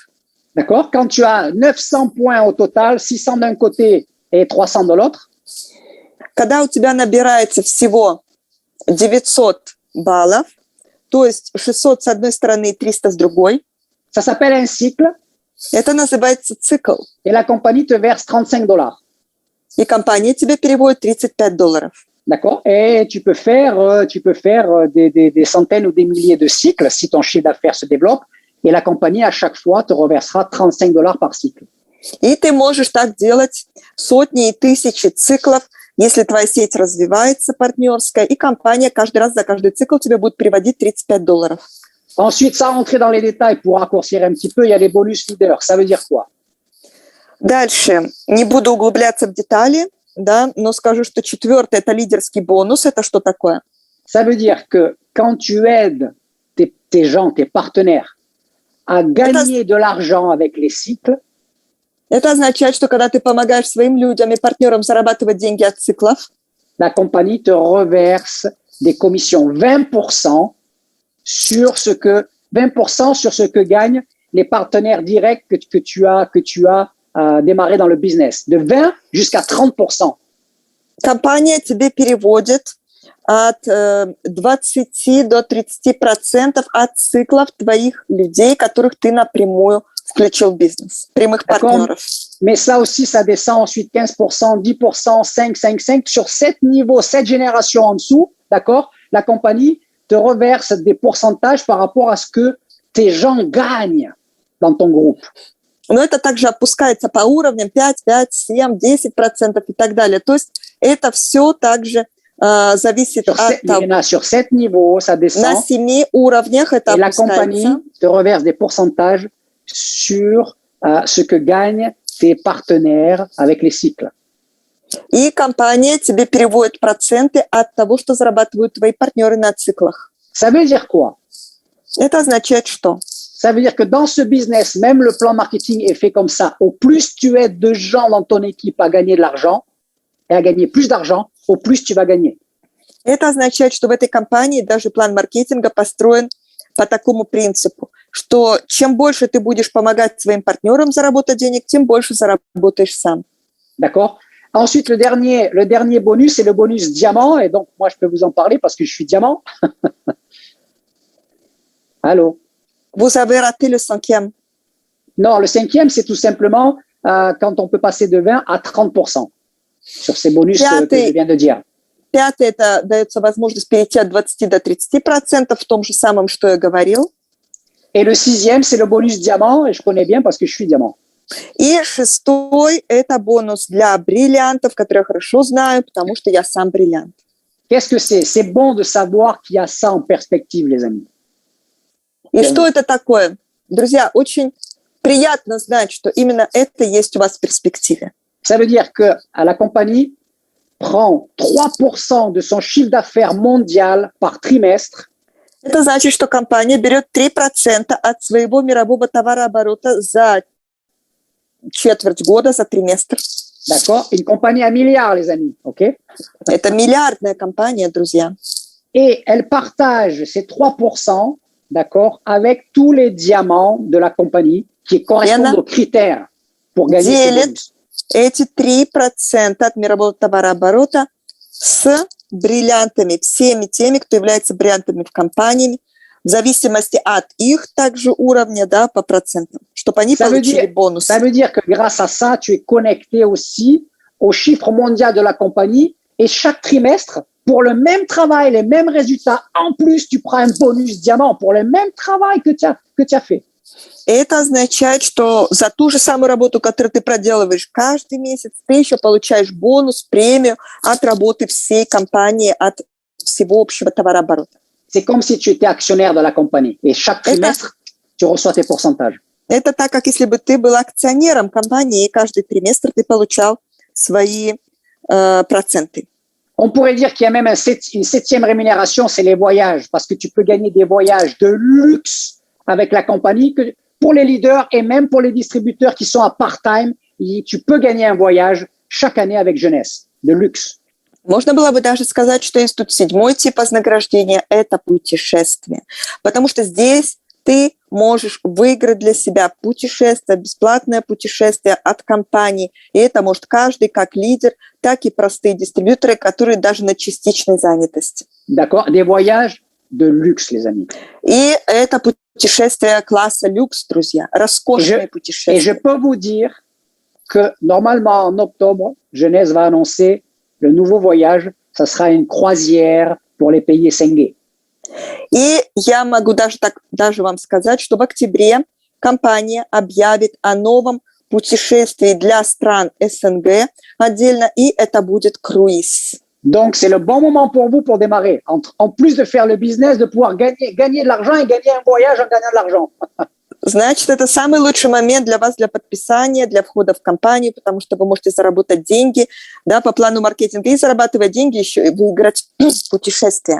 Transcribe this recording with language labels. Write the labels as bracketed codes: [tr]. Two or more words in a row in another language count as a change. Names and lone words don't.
[fr] D'accord? Quand tu as 900 points au total, 600 d'un côté et 300 de l'autre. [ru] Когда у тебя набирается всего 900 баллов, то есть 600 с одной стороны и 300 с другой. [fr] Ça s'appelle un cycle. [ru] Это называется цикл. [fr] Et la compagnie te verse $35. [ru] И компания тебе переводит $35. [fr] D'accord? Et tu peux faire des centaines ou des milliers de cycles si ton chiffre d'affaires se développe. Et la compagnie, à chaque fois, te reversera $35 par cycle. [ru] И ты можешь так делать сотни и тысячи циклов, если твоя сеть развивается партнерская, и компания каждый раз за каждый цикл тебе будет переводить $35. [fr] Ensuite, sans rentrer dans les détails, pour raccourcir un petit peu, il y a les bonus leaders. Ça veut dire quoi? [ru] Дальше. Не буду углубляться в детали. да, но скажу, что четвертое – это лидерский бонус. Это что такое? [fr] Ça veut dire que quand tu aides tes gens, tes partenaires, à gagner de l'argent avec les cycles, [ru] Это означает, что когда ты помогаешь своим людям и партнерам зарабатывать деньги от циклов, [fr] la compagnie te reverse des commissions 20% sur ce que 20% sur ce que gagnent les partenaires directs que tu as démarré dans le business, de 20 jusqu'à 30%. [ru] компания тебе переводит от 20 до 30% от циклов твоих людей, которых ты напрямую включил в бизнес, прямых партнеров. [fr] Mais ça aussi, ça descend ensuite 15%, 10%, 5, 5, 5. Sur 7 niveaux, 7 générations en dessous, d'accord, la compagnie te reverse des pourcentages par rapport à ce que tes gens gagnent dans ton groupe. [ru] Но это также опускается по уровням 5, 5, 7, 10% и так далее. То есть это все также зависит от того. [fr] Sur 7 niveaux, ça descend. [ru] На 7 уровнях это et опускается. [fr] La compagnie te reverse des pourcentages sur ce que gagnent tes partenaires avec les cycles. [ru] И компания тебе переводит проценты от того, что зарабатывают твои партнеры на циклах. [fr] Ça veut dire quoi? [ru] Это означает что? [fr] Ça veut dire que dans ce business, même le plan marketing est fait comme ça. Au plus tu aides de gens dans ton équipe à gagner de l'argent et à gagner plus d'argent, au plus tu vas gagner. [ru] Это означает, что в этой компании даже план маркетинга построен по такому принципу, что чем больше ты будешь помогать своим партнерам заработать денег, тем больше заработаешь сам. [fr] D'accord? Ensuite, le dernier bonus, c'est le bonus diamant. Et donc, moi, je peux vous en parler parce que je suis diamant. Allô? Vous avez raté le 5e. Non, le 5e, c'est tout simplement quand on peut passer de 20 à 30% sur ces bonus que je viens de dire. [ru] 5, это дается возможность перейти от 20 до 30% в том же самом, что я говорил. [fr] Et le 6e, c'est le bonus diamant. Et je connais bien parce que je suis diamant. [ru] И 6 – это бонус для бриллиантов, который я хорошо знаю, потому что я сам бриллиант. [fr] Qu'est-ce que c'est? C'est bon de savoir qu'il y a ça en perspective, les amis. [ru] И что это такое? Друзья, очень приятно знать, что именно это есть у вас в перспективе. [fr] Ça veut dire que la compagnie prend 3% de son chiffre d'affaires mondial par trimestre. [ru] Это значит, что компания берет 3% от своего мирового товарооборота за четверть года, за триместр. [fr] D'accord? Une compagnie à milliards, les amis. OK? [ru] Это миллиардная компания, друзья. [fr] Et elle partage ces 3%, d'accord, avec tous les diamants de la compagnie qui correspondent aux critères pour gagner ce bonus. [ru] Эти 3% от мирового товарооборота с бриллиантами, всеми теми, кто является бриллиантами в компании, в зависимости от их также уровня, да, по процентам, чтобы они получили бонус. [fr] Ça veut dire que grâce à ça, tu es connecté aussi au chiffre mondial de la compagnie et chaque trimestre, pour le même travail, les mêmes résultats, en plus, tu prends un bonus diamant pour le même travail que tu as fait. [ru] Это означает, что за ту же самую работу, которую ты проделываешь каждый месяц, ты еще получаешь бонус, премию от работы всей компании, от всего общего товарооборота. [fr] C'est comme si tu étais actionnaire de la compagnie. Et chaque trimestre, tu reçois tes pourcentages. [ru] Это так, как если бы ты был акционером компании, и каждый триместр ты получал свои проценты. [fr] On pourrait dire qu'il y a même une septième rémunération, c'est les voyages, parce que tu peux gagner des voyages de luxe avec la compagnie, que pour les leaders et même pour les distributeurs qui sont à part-time, tu peux gagner un voyage chaque année avec Jeunesse, de luxe. [ru] Можно было бы даже сказать, что есть тут 7-й тип вознаграждения – это путешествие. Потому что здесь ты можешь выиграть для себя путешествие, бесплатное путешествие от компании. И это может каждый, как лидер, так и простые дистрибьюторы, которые даже на частичной занятости. [fr] D'accord, des voyages de luxe, les amis. [ru] И это путешествие класса люкс, друзья, роскошные путешествия. [fr] Et je peux vous dire que normalement en octobre, Jeunesse va annoncer le nouveau voyage, ça sera une croisière pour les pays Senghe. [ru] И я могу даже вам сказать, что в октябре компания объявит о новом путешествии для стран СНГ отдельно, и это будет круиз. [fr] Donc, c'est le bon moment pour vous pour démarrer. En plus de faire le business, de pouvoir gagner de l'argent et gagner un voyage en gagnant de l'argent. [ru] Значит, это самый лучший момент для вас, для подписания, для входа в компанию, потому что вы можете заработать деньги, да, по плану маркетинга, и зарабатывать деньги еще и выиграть путешествия.